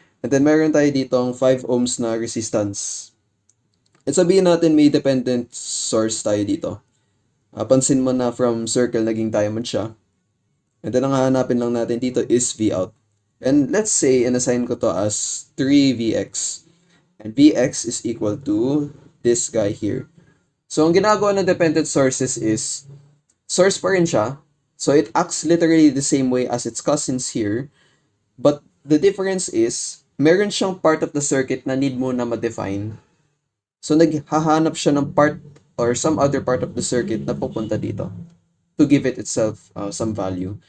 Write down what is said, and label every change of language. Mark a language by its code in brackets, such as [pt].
[tl] And then, meron tayo ditong 5 ohms na resistance. At sabihin natin may dependent source tayo dito. Pansin mo na from circle naging diamond siya. And then ang hahanapin lang natin dito is V out. [en] And let's say, in-assign ko to as 3Vx. And Vx is equal to this guy here. [tl] So, ang ginagawa ng dependent sources is, source pa rin siya. [en] So, it acts literally the same way as its cousins here. But the difference is, meron siyang part of the circuit na need mo na ma-define. So, [tl] naghahanap siya ng [en] part or some other part of the circuit [tl] na pupunta dito [en] to give it itself some value.